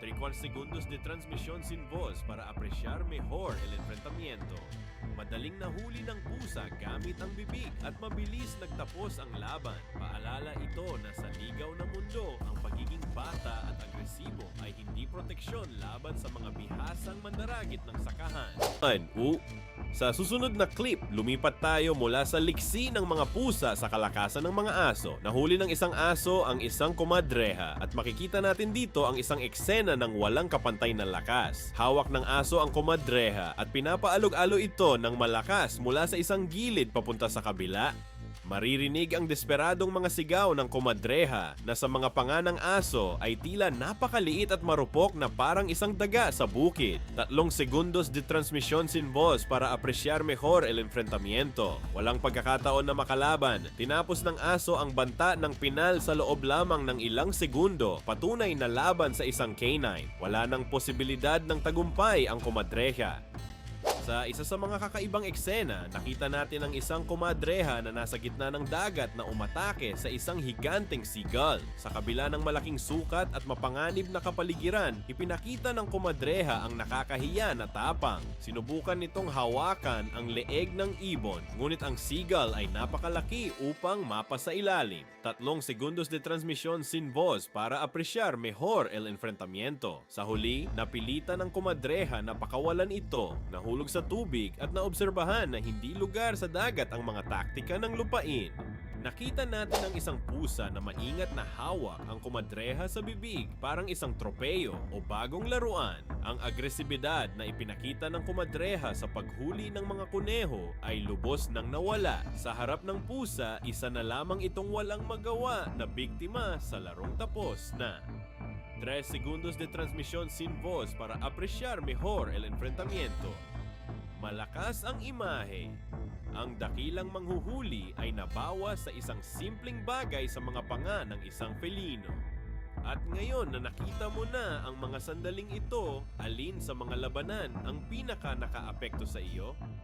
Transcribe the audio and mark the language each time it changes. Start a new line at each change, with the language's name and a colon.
Spanish: 3/4 segundos de transmisión sin voz para apreciar mejor el enfrentamiento.
Filipino: Madaling nahuli ng pusa gamit ang bibig at mabilis nagtapos ang laban. Paalala ito na sa ligaw na mundo, ang pagiging bata at agresibo ay hindi proteksyon laban sa mga bihasang mandaragit ng sakahan. Sa susunod na clip, lumipat tayo mula sa liksi ng mga pusa sa kalakasan ng mga aso. Nahuli ng isang aso ang isang komadreha at makikita natin dito ang isang eksena ng walang kapantay na lakas. Hawak ng aso ang komadreha at pinapaalog-alo ito ng malakas mula sa isang gilid papunta sa kabila. Maririnig ang desperadong mga sigaw ng komadreha na sa mga panga ng aso ay tila napakaliit at marupok na parang isang daga sa bukid.
Spanish: 3 segundos de transmisión sin voz para apreciar mejor el enfrentamiento.
Filipino: Walang pagkakataon na makalaban. Tinapos ng aso ang banta ng pinal sa loob lamang ng ilang segundo. Patunay na laban sa isang canine. Wala nang posibilidad ng tagumpay ang komadreha. Sa isa sa mga kakaibang eksena, nakita natin ang isang komadreha na nasa gitna ng dagat na umatake sa isang higanteng seagull. Sa kabila ng malaking sukat at mapanganib na kapaligiran, ipinakita ng komadreha ang nakakahiya na tapang. Sinubukan nitong hawakan ang leeg ng ibon, ngunit ang seagull ay napakalaki upang mapasa ilalim.
Spanish: 3 segundos de transmisión sin voz para apreciar mejor el enfrentamiento.
Filipino: Sa huli, napilitan ng komadreha na pakawalan ito, nahulog sa tubig at naobserbahan na hindi lugar sa dagat ang mga taktika ng lupain. Nakita natin ang isang pusa na maingat na hawak ang komadreha sa bibig, parang isang tropeyo o bagong laruan. Ang agresibidad na ipinakita ng komadreha sa paghuli ng mga kuneho ay lubos nang nawala. Sa harap ng pusa, isa na lamang itong walang magawa na biktima sa larong tapos na.
Spanish: 3 segundos de transmisión sin voz para apreciar mejor el enfrentamiento.
Filipino: Malakas ang imahe. Ang dakilang manghuhuli ay nabawas sa isang simpleng bagay sa mga panga ng isang felino. At ngayon na nakita mo na ang mga sandaling ito, alin sa mga labanan ang pinaka nakaapekto sa iyo?